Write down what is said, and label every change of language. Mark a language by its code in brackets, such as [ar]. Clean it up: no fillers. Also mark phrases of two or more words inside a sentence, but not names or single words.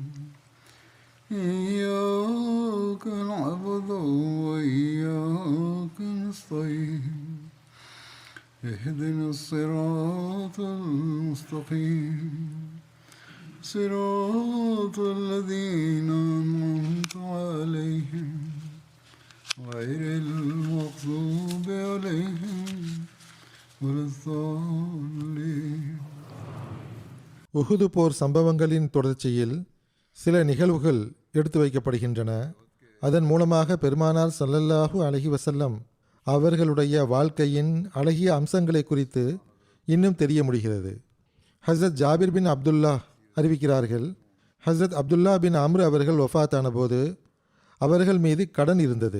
[ar] إياك نعبد وإياك نستعين اهدنا الصراط المستقيم صراط الذين أنعمت عليهم غير المغضوب عليهم ولا الضالين. [ta] உஹுது போர் சம்பவங்களின் தொடர்ச்சியில் சில நிகழ்வுகள் எடுத்து வைக்கப்படுகின்றன. அதன் மூலமாக பெருமானார் [ar] صلى الله عليه وسلم [ta] அவர்களுடைய வாழ்க்கையின் அழகிய அம்சங்களை குறித்து இன்னும் தெரிய முடிகிறது. ஹஸ்ரத் ஜாபிர் பின் அப்துல்லா அறிவிக்கிறார்கள், ஹஸ்ரத் அப்துல்லா பின் அம்ர் அவர்கள் வஃபாத்தான போது அவர்கள் மீது கடன் இருந்தது.